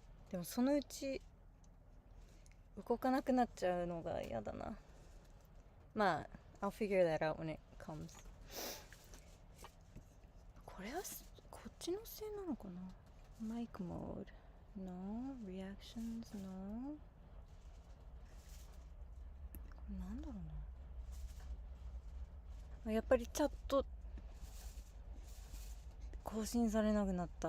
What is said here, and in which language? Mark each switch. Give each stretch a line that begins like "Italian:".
Japanese: でもそのうち動かなくなっちゃうのが嫌だな。まあ、
English: I'll figure that out when it comes.
Japanese: これはこっちのせいなのかな？
English: Mic mode. No. Reactions. No.
Japanese: これなんだろうな。やっぱりチャット更新されなくなった。